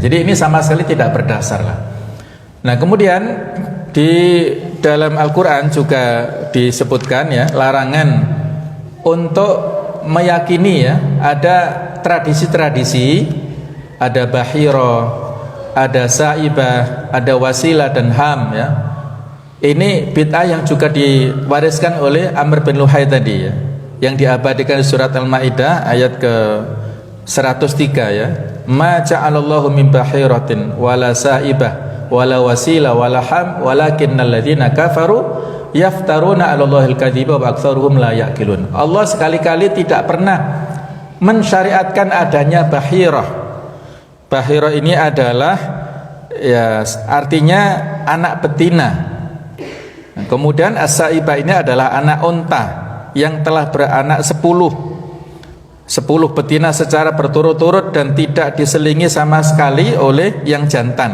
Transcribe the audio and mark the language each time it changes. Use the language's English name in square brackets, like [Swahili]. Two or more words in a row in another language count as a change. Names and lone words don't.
[Indonesian] Jadi ini sama sekali tidak berdasar lah. Nah, kemudian di dalam Al-Quran juga disebutkan ya, larangan untuk meyakini ya ada tradisi-tradisi, ada bahiro, ada saibah, ada wasilah dan ham ya. Ini bid'ah yang juga diwariskan oleh Amr bin Luhai tadi ya, yang diabadikan di surat Al-Maidah ayat ke 103 ya. [Arabic] ما جعل الله من بحيرة ولا سائبة ولا وصيلة ولا حام ولكن الذين كفروا يفترون على الله الكذب وأكثرهم لا يعقلون. [Indonesian] Allah sekali-kali tidak pernah mensyariatkan adanya bahirah. Bahirah ini adalah ya artinya anak betina. Kemudian as-saibah ini adalah anak unta yang telah beranak 10 betina secara berturut-turut dan tidak diselingi sama sekali oleh yang jantan.